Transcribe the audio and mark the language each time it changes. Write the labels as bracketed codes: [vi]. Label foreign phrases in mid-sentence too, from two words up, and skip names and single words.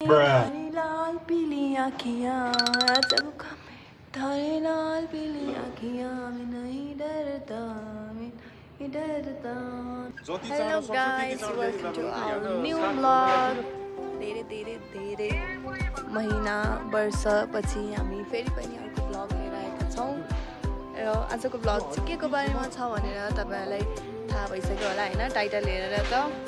[hi] थारी लाल पीली आँखियाँ जब थारी लाल पीली आँखियाँ मैं नहीं डरता मैं नहीं डरता। [en] Hello guys, welcome to our new vlog. [ne] धेरै धेरै धेरै महिना वर्षपछि हामी फेरि पनि अर्को ब्लग लिएर आएका छौँ र आजको ब्लग चाहिँ के को बारेमा छ भनेर तपाईहरुलाई थाहा भइसक्यो होला हैन, टाइटल हेरेर त।